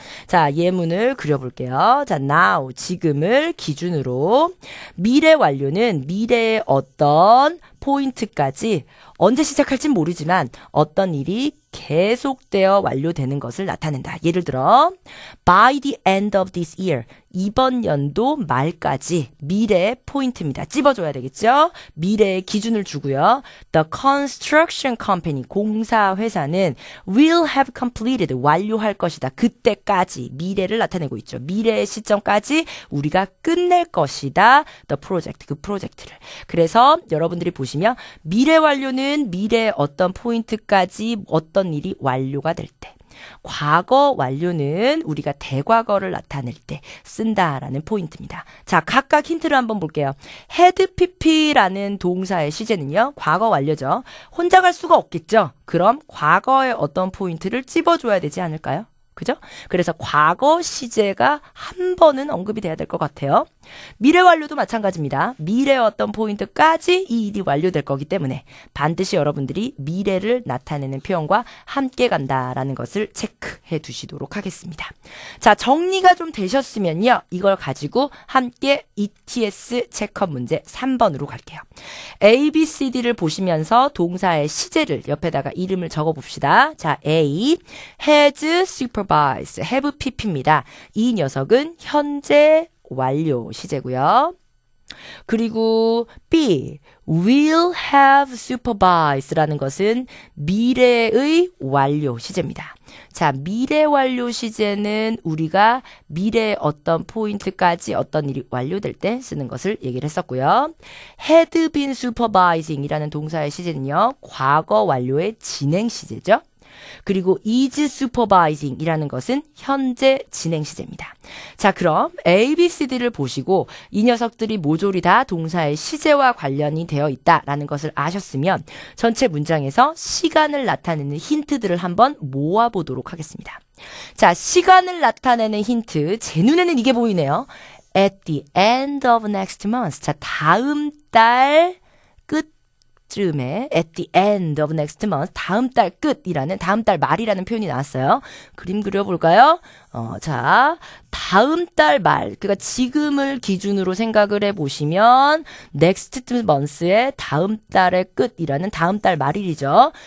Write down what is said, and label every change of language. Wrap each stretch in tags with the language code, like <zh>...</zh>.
<ko>자, 예문을 그려볼게요. 자, now, 지금을 기준으로 미래 완료는 미래의 어떤 포인트까지 언제 시작할진 모르지만 어떤 일이 계속되어 완료되는 것을 나타낸다. 예를 들어</ko> <en>by the end of this year,</en> <ko>이번 연도 말까지 미래의 포인트입니다. 찝어줘야 되겠죠? 미래의 기준을 주고요.</ko> <en>The construction company,</en> <ko>공사 회사는</ko> <en>will have completed,</en> <ko>완료할 것이다. 그때까지 미래를 나타내고 있죠. 미래의 시점까지 우리가 끝낼 것이다.</ko> <en>The project,</en> <ko>그 프로젝트를. 그래서 여러분들이 보시면 미래 완료는 미래의 어떤 포인트까지 어떤 일이 완료가 될 때, 과거 완료는 우리가 대과거를 나타낼 때 쓴다라는 포인트입니다. 자, 각각 힌트를 한번 볼게요. had pp라는 동사의 시제는요, 과거 완료죠. 혼자 갈 수가 없겠죠. 그럼 과거의 어떤 포인트를 찝어줘야 되지 않을까요? 그죠? 그래서 과거 시제가 한 번은 언급이 돼야 될 것 같아요. 미래 완료도 마찬가지입니다. 미래의 어떤 포인트까지 이 일이 완료될 거기 때문에 반드시 여러분들이 미래를 나타내는 표현과 함께 간다라는 것을 체크해 두시도록 하겠습니다. 자, 정리가 좀 되셨으면요, 이걸 가지고 함께 ETS 체크업 문제 3번으로 갈게요. A, B, C, D를 보시면서 동사의 시제를 옆에다가 이름을 적어 봅시다. 자, A,</ko> <en>has supervised,</en> <ko>have pp입니다. 이 녀석은 현재 완료 시제고요. 그리고 B,</ko> <en>will have supervised</en> <ko>라는 것은 미래의 완료 시제입니다. 자, 미래 완료 시제는 우리가 미래의 어떤 포인트까지 어떤 일이 완료될 때 쓰는 것을 얘기를 했었고요.</ko> <en>had been supervising</en> <ko>이라는 동사의 시제는요, 과거 완료의 진행 시제죠. 그리고</ko> <en>is supervising</en> <ko>이라는 것은 현재 진행 시제입니다. 자, 그럼 A, B, C, D를 보시고 이 녀석들이 모조리 다 동사의 시제와 관련이 되어 있다라는 것을 아셨으면 전체 문장에서 시간을 나타내는 힌트들을 한번 모아보도록 하겠습니다. 자, 시간을 나타내는 힌트, 제 눈에는 이게 보이네요.</ko> <en>At the end of next month.</en> <ko>자, 다음 달 끝 끝쯤에</ko> <en>at the end of next month,</en> <ko>다음 달 끝이라는, 다음 달 말이라는 표현이 나왔어요. 그림 그려볼까요? 자, 다음 달 말, 그러니까 지금을 기준으로 생각을 해보시면</ko> <en>next month</en> <ko>의 다음 달의 끝이라는, 다음 달 말일이죠.</ko>